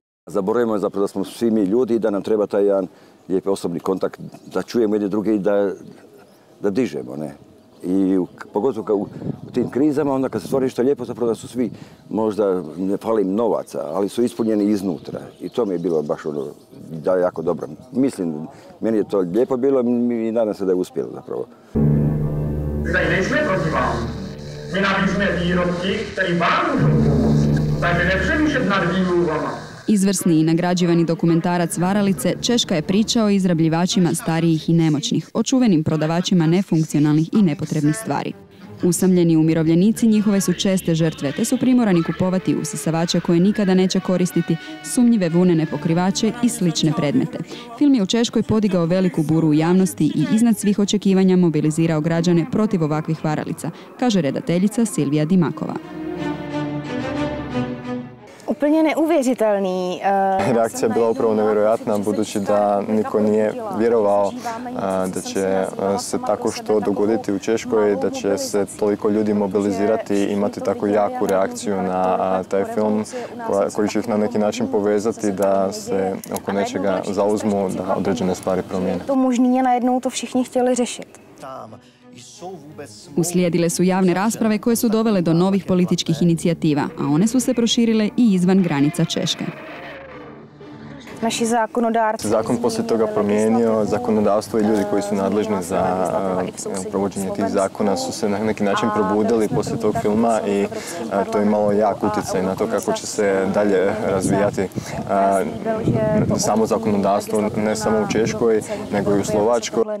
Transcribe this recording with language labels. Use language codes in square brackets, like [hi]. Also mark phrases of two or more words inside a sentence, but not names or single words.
[hr] Zaboravimo zapravo da smo svi mi ljudi i da nam treba taj jedan lijepi osobni kontakt, da čujemo jedni druge i da dižemo, ne? I pogotovo u tim krizama, onda kad se stvori nešto lijepo, zapravo da su svi, možda ne fali im novaca, ali su ispunjeni iznutra. I to mi je bilo baš da je jako dobro. Mislim, meni je to lijepo bilo i nadam se da je uspjelo zapravo. [cs] Zdaj nejsme proti vám. My nabízíme výrobky, které vám můžou pomoct. Takže nepřemýšlet nad výmluvama. [hr] Izvrsni i nagrađivani dokumentarac Varalice Češka je pričao o izrabljivačima starijih i nemoćnih, o čuvenim prodavačima nefunkcionalnih i nepotrebnih stvari. Usamljeni umirovljenici njihove su česte žrtve, te su primorani kupovati usisavače koje nikada neće koristiti, sumnjive vunene pokrivače i slične predmete. Film je u Češkoj podigao veliku buru u javnosti i iznad svih očekivanja mobilizirao građane protiv ovakvih varalica, kaže redateljica Silvija Dimakova. [cs] Úplně neuvěřitelný. [hr] Reakcija je bila upravo nevjerojatna, budući da niko nije vjerovao da će se tako što dogoditi u Češkoj, da će se toliko ljudi mobilizirati i imati tako jaku reakciju na taj film koji će ih na neki način povezati da se oko nečega zauzmu, da određene stvari promijene. [cs] To možný je najednou to všichni htjeli řešit. [hr] Uslijedile su javne rasprave koje su dovele do novih političkih inicijativa, a one su se proširile i izvan granica Češke. [cs] Naši zákonodárci. [hr] Zakon poslije toga promijenio, zakonodavstvo i ljudi koji su nadležni za provođenje tih zakona su se na neki način probudili poslije tog filma i to je imalo jak utjecaj na to kako će se dalje razvijati samo zakonodavstvo, ne samo u Češkoj, nego i u Slovačkoj.